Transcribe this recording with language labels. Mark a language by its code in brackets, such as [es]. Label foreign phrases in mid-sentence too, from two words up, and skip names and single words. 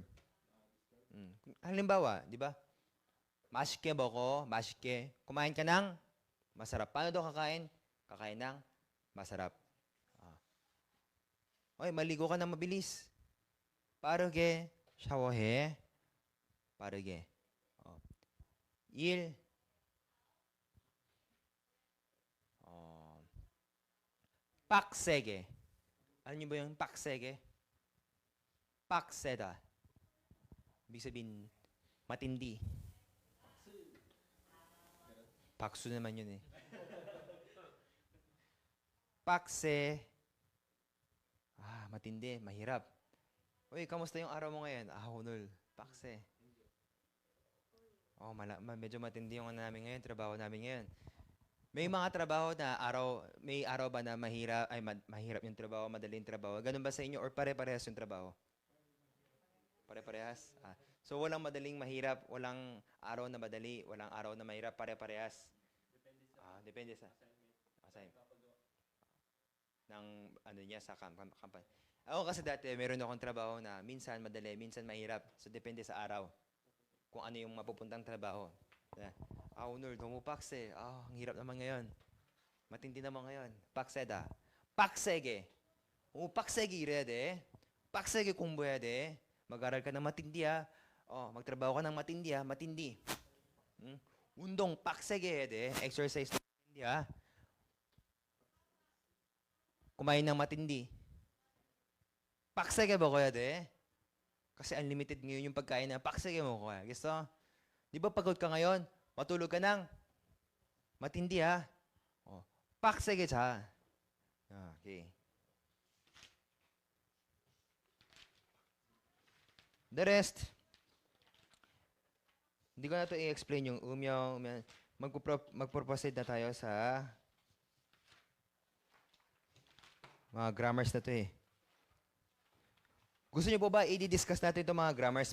[tl] Halimbawa, di ba? [ko] 맛있게 먹어, 맛있게. [tl] Kumain ka ng masarap. Paano daw kakain? Kakain ng masarap. Oy, maligo ka ng mabilis. [ko] 빠르게 샤워해. 빠르게. 일. 빡세게. [tl] Alam niyo ba yung 빡세게? 빡세다. Ibig sabihin, matindi. 박수 naman yun 빡세. Matindi, mahirap. Uy, kamusta yung araw mo ngayon? [ko] 오늘 빡세. [tl] Medyo matindi yung namin ngayon, trabaho namin ngayon. May mga trabaho na may araw ba na mahirap yung trabaho, madaling trabaho? Ganun ba sa inyo or pare-parehas yung trabaho? Pare-parehas? So walang madaling mahirap, walang araw na madali, walang araw na mahirap, pare-parehas? Depende sa assignment. Sa company. Ako kasi dati, meron akong trabaho na minsan madali, minsan mahirap. So depende sa araw kung ano yung mapupuntang trabaho. [ko] 오늘 너무 빡세. [tl] ang hirap naman ngayon. Matindi naman ngayon. [ko] 빡세다. 빡세게. 빡세게 일해야 돼. 빡세게 공부해야 돼. [tl] mag-aral ka ng matindi magtrabaho ka ng matindi matindi. [ko] 운동 빡세게 해야 돼. [tl] exercise ng matindi kumain ng matindi. [ko] 빡세게 먹어야 돼. [tl] Kasi unlimited ngayon yung pagkain na [ko] 빡세게 먹어야. [tl] Gusto? Di ba pagod ka ngayon? Matulog ka ng matindi [ko] 빡세게 자. [en] Okay. The rest, [tl] hindi ko na ito i-explain yung umyaw. Mag-proceed na tayo sa mga grammars na ito Gusto niyo po ba i-discuss natin itong mga grammars?